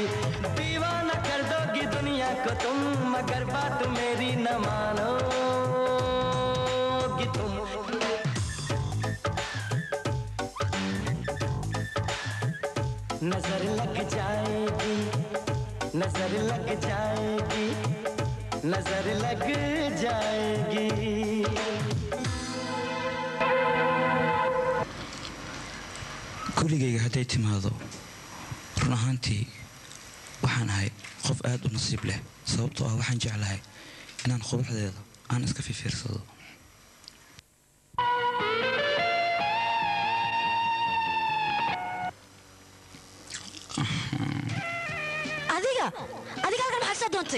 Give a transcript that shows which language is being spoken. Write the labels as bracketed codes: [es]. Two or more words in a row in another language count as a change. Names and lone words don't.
[hi] दीवाना कर दोगी दुनिया को तुम, मगर बात मेरी न मानोगी तुम। नजर लग जाएगी, नजर लग जाएगी, नजर लग जाएगी। [so] kuligayga hadday timaado run ahaantii waxaan ahay qof aad u nasiib leh sababtoo ah waxaan jeclahay inaan quruxdeeda aan iska fiirsado adiga halkan maxaad soo doontay